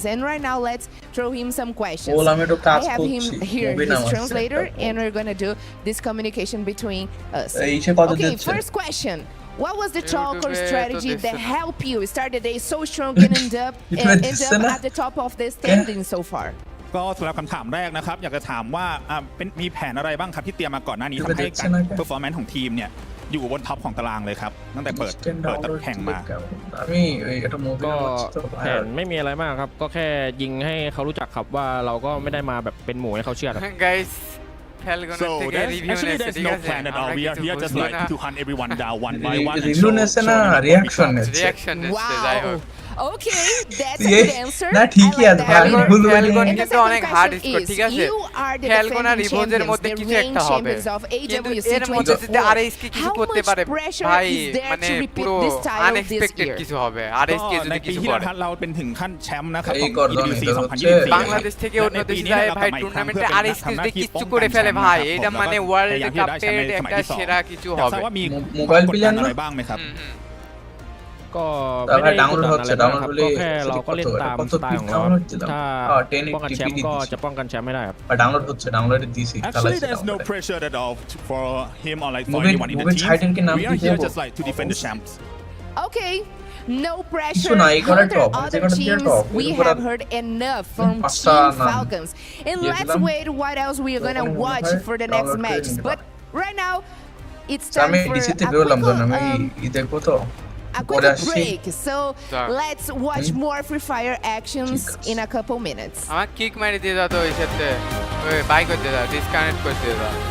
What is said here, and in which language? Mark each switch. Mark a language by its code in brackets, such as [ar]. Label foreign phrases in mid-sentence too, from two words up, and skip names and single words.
[en] And right now let's throw him some questions. I have him here, his translator, and we're gonna do this communication between us. Okay, first question. What was the talk or strategy that helped you start the day so strong and end up at the top of the standing so far? [th] ก็สำหรับคำถามแรกนะครับอยากจะถามว่ามีแผนอะไรบ้างครับที่เตรียมมาก่อนหน้านี้ทำให้การ performance ของทีมเนี่ยอยู่บนท็อปของตารางเลยครับตั้งแต่เปิดแข่งมา ก็แผนไม่มีอะไรมากครับก็แค่ยิงให้เขารู้จักครับว่าเราก็ไม่ได้มาแบบเป็นหมูให้เขาเชื่อครับ [en] guys So there's no plan at all. We are here just like to hunt everyone down one by one. Reaction. Wow. Okay, that's a good answer. [bn] না ঠিকই আছে ফ্যালকন কিন্তু অনেক [en] hard score [bn] ঠিক আছে ফ্যালকন আর রিভোজের মধ্যে কিছু একটা হবে কিন্তু এর মধ্যে যদি আরএসকে কিছু করতে পারে ভাই মানে পুরো আনএক্সপেক্টেড কিছু হবে আরএসকে যদি কিছু করে [th] เราเป็นถึงขั้นแชมป์นะครับ [bn] বাংলাদেশ থেকে অন্য দেশে যায় ভাই টুর্নামেন্টে আরএসকে যদি কিছু করে ফেলে ভাই এটা মানে ওয়ার্ল্ড কাপের একটা সেরা কিছু হবে মোবাইল প্লেয়ার না [th] บ้างไหมครับ ก็ไม่ได้ [bn] ডাউনলোড হচ্ছে ডাউনলোড হলে [th] แค่เราก็เล่นตามสไตล์ของเราถ้าป้องกันแชมป์ก็จะป้องกันแชมป์ไม่ได้ครับ [bn] ডাউনলোড হচ্ছে ডাউনলোড দিছি [en] Actually there's no pressure at all for him or like for anyone in the team we are here just like to defend the champs Okay no pressure for other teams we have heard enough from Team Falcons and let's wait what else we are gonna watch for the next match but right now it's time for a quick break so let's watch more Free Fire actions in a couple minutes [bn] আমার কিক মারি দিয়ে দাও তো এই সাথে ওই বাই করতে দাও ডিসকানেক্ট করতে দাও